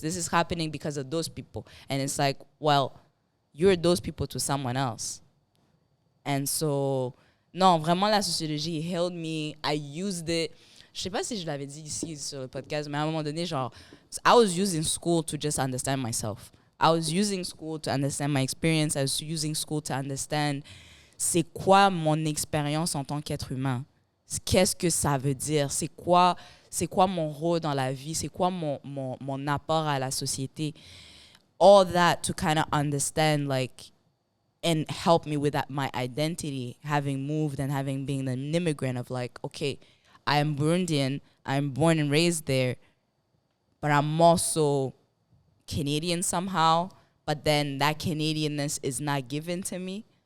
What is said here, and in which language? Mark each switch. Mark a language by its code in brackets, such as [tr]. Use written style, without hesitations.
[en] This is happening because of those people. And it's like, well, you're those people to someone else. And so, [fr] non, vraiment, la sociologie [en] held me. I used it. [fr] Je sais pas si je l'avais dit ici sur le podcast, mais à un moment donné, genre, [en] I was using school to just understand myself. I was using school to understand my experience. I was using school to understand [fr] c'est quoi mon expérience en tant qu'être humain. Qu'est-ce que ça veut dire? C'est quoi mon rôle dans la vie? C'est quoi mon apport à la société? [en] All that to kind of understand, like, and help me with that, my identity, having moved and having been an immigrant of like, okay, I am Burundian, I'm born and raised there, but I'm also Canadian somehow, but then that Canadianness is not given to me.